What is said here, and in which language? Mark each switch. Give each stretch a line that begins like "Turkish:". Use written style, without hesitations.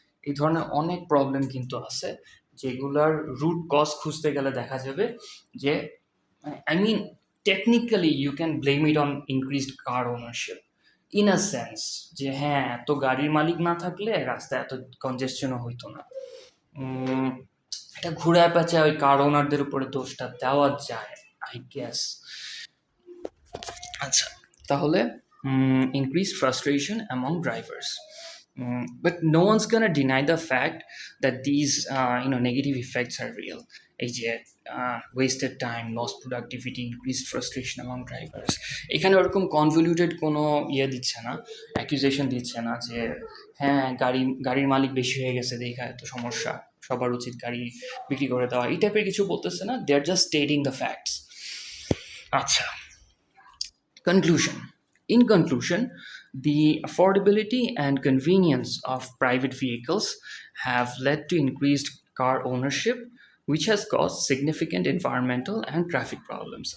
Bangla: এই ধরনের অনেক প্রবলেম কিন্তু আছে, যেগুলার রুট কজ খুঁজতে গেলে দেখা যাবে যে,
English: I mean, technically you can blame it on increased car ownership in a sense,
Bangla: যে হ্যাঁ, এত গাড়ির মালিক না থাকলে রাস্তায় এত কনজেশনও হইতো না। এটা ঘুরায় পেঁচায় ওই কার ওনারদের উপরে দোষটা দেওয়া যায়, আই গেস। আচ্ছা, তাহলে
English: increased frustration among drivers. But no one's gonna deny the fact that these negative effects are real.
Bangla: এই যে
English: wasted time, lost productivity, increased frustration among drivers,
Bangla: এখানে ওরকম কনভলিউটেড কোনো দিচ্ছে না, অ্যাকিউজেশন দিচ্ছে না যে হ্যাঁ, গাড়ির মালিক বেশি হয়ে গেছে দেখা এত সমস্যা, সবার উচিত গাড়ি বিক্রি করে দেওয়া, এই টাইপের কিছু বলতেছে না।
English: They are just stating the facts. আচ্ছা, conclusion. In conclusion, the affordability and convenience of private vehicles have led to increased car ownership, which has caused significant environmental and traffic problems.